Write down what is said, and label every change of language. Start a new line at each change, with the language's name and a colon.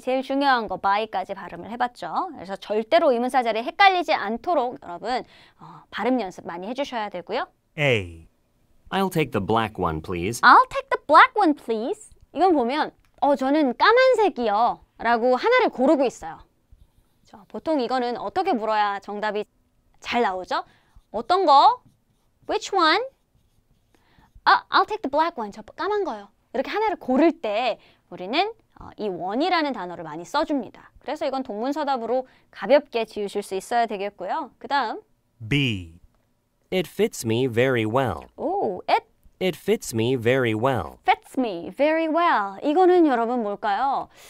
Korean: 제일 중요한 거 buy까지 발음을 해봤죠. 그래서 절대로 의문사 자리에 헷갈리지 않도록 여러분 발음 연습 많이 해주셔야 되고요.
English: A. I'll take the black one, please. I'll take the black one, please.
Korean: 이건 보면 저는 까만색이요 라고 하나를 고르고 있어요. 보통 이거는 어떻게 물어야 정답이 잘 나오죠? 어떤 거?
English: Which one? I'll take the black one.
Korean: 저 까만 거요. 이렇게 하나를 고를 때 우리는 이 one이라는 단어를 많이 써줍니다. 그래서 이건 동문서답으로 가볍게 지우실 수 있어야 되겠고요. 그 다음
English: B. It fits me very well. it It fits me very well. fits me very well.
Korean: 이거는 여러분 뭘까요?